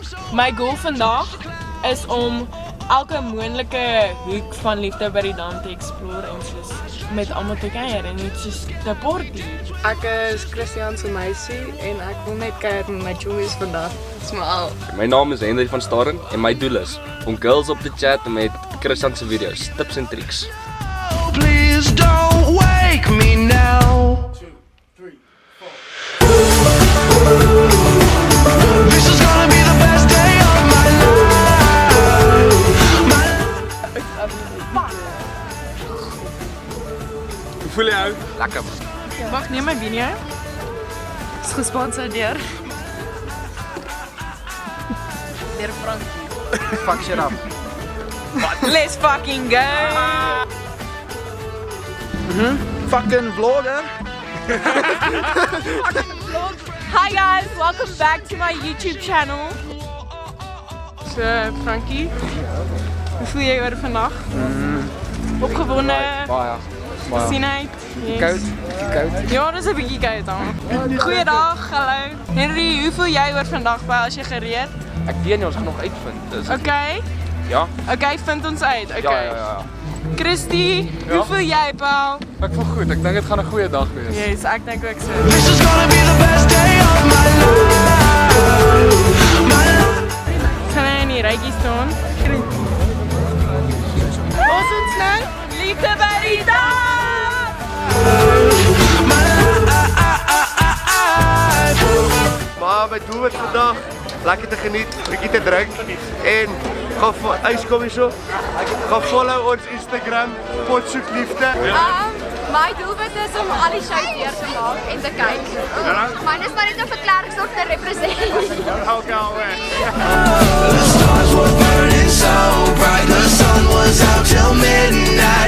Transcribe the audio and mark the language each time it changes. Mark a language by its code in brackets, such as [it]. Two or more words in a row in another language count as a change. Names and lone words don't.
[af] My doel vandag is om elke moontlike hoek van liefde by die dam te explore en soos met almal te kuier en net soos te party. Ek is Christian se meisie en ek wil net kuier met my joeys vandag. Dis maar al. My naam is Henry van Staren en my doel is om girls op te chat met Christian se video's, tips en tricks. [en] Please don't wake me now. 2, 3, 4. This is gonna be the best day of my life. [af] Hoe voel jy jou? Lekker. Wag, neem my video. Is gesponsord deur Frank. [en] Fuck shit up. Let's fucking go! Fucking vlogger. Hi guys, welcome back to my YouTube channel. So, [af] Frankie, hoe voel jy oor vandag? Opgewonde, Baie. gesienheid? Koud. Ja, dis 'n bietjie koud dan. Goeiedag, hallo. Henry, hoe voel jy oor vandag by as jy gereed? Ek weet nie, ons gaan nog uitvind. Dus, Okay. ja? Okay, vind ons uit. Okay. Ja. Christy, hoe voel jy, Paul? Ek voel goed, ek dink dit gaan 'n goeie dag wees. Yes, ek dink ook so. [en] This is gonna be the best day of my life. [af] Gaan hy in die rytjie staan? Ons ons nou, liefde by die dam! Maar my doel is vandag lekker te geniet, bietjie te drink en gaan uitkom hierso. Gaan follow ons Instagram, Potsoek Liefde. My doelwit is om al die shows weer te maak en te kyk. Myne is maar net om vir Klerksdorp te represent. [en] The stars were burning so bright, the sun was out till midnight.